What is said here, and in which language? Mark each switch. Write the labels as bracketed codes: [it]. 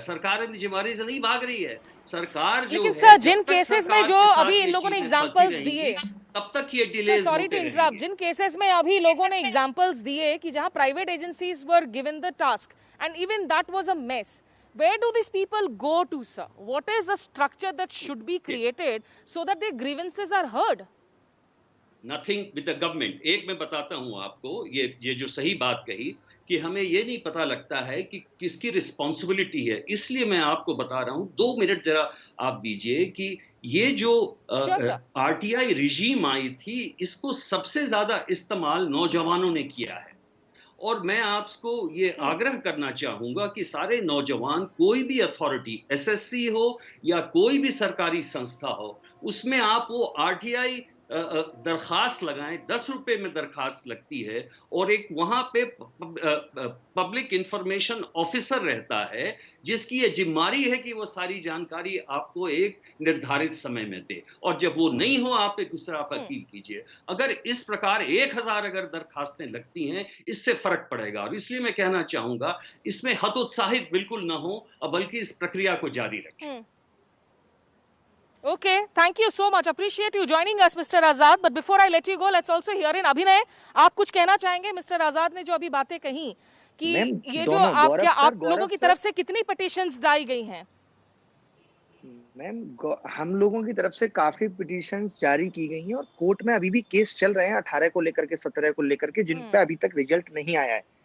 [hi] सरकार अपनी जिम्मेदारी से नहीं भाग रही है। सरकार जो लेकिन सर, जिन केसेस में जो अभी इन लोगों ने एग्जांपल्स दिए, तब तक ये delays [en] sorry to interrupt, [hi] Jin cases में अभी लोगों ने एग्जांपल्स दिए कि जहां private agencies [en] Were given the task and even that was a mess, where do these people go to, sir? What is the structure that should be created so that their grievances are heard? Nothing with the government. [hi] एक मैं बताता हूं आपको, ये जो सही बात कही कि हमें ये नहीं पता लगता है कि किसकी रिस्पॉन्सिबिलिटी है, इसलिए मैं आपको बता रहा हूं। 2 मिनट जरा आप दीजिए कि ये जो आरटीआई रिजीम आई थी, इसको सबसे ज्यादा इस्तेमाल नौजवानों ने किया है। और मैं आपको ये आग्रह करना चाहूंगा कि सारे नौजवान, कोई भी अथॉरिटी, एसएससी हो या कोई भी सरकारी संस्था हो, उसमें आप वो आरटीआई दरखास्त लगाएं। 10 रुपए में दरखास्त लगती है, और एक वहां पे पब्लिक इंफॉर्मेशन ऑफिसर रहता है जिसकी ये जिम्मेदारी है कि वो सारी जानकारी आपको एक निर्धारित समय में दे, और जब वो नहीं हो आप एक दूसरा पर अपील कीजिए। अगर इस प्रकार 1000 अगर दरखास्तें लगती हैं, इससे फर्क पड़ेगा। और इसलिए मैं कहना चाहूंगा इसमें हतोत्साहित बिल्कुल ना हो, बल्कि इस प्रक्रिया को जारी रखें। [en] Okay, thank you so much. Appreciate you joining us, Mr. Azad. But before I let you go, let's also hear in Abhinay. [hi] आप कुछ कहना चाहेंगे? मिस्टर आजाद ने जो अभी बातें कही कि ये जो आप लोगों की तरफ से कितनी पिटीशंस लाई गई हैं? मैम, हम लोगों की तरफ से काफी पिटीशंस जारी की गई हैं, और कोर्ट में अभी भी केस चल रहे हैं 18 को लेकर के, 17 को लेकर के, जिन पे अभी तक रिजल्ट नहीं आया है।